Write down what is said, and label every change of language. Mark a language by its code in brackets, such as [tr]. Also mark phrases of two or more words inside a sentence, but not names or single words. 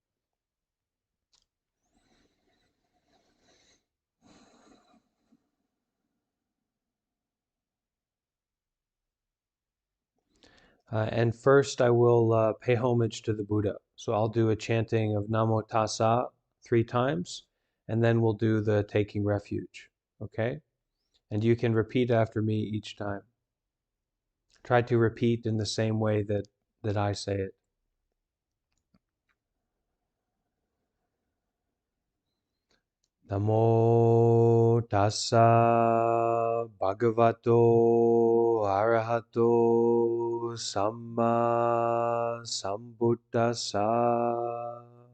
[en] And first I will pay homage to the Buddha. So I'll do a chanting of Namo Tassa 3 times, and then we'll do the taking refuge. Okay? And you can repeat after me each time. Try to repeat in the same way that I say it. [pi] Namo tassa bhagavato arahato samma sambuddhassa.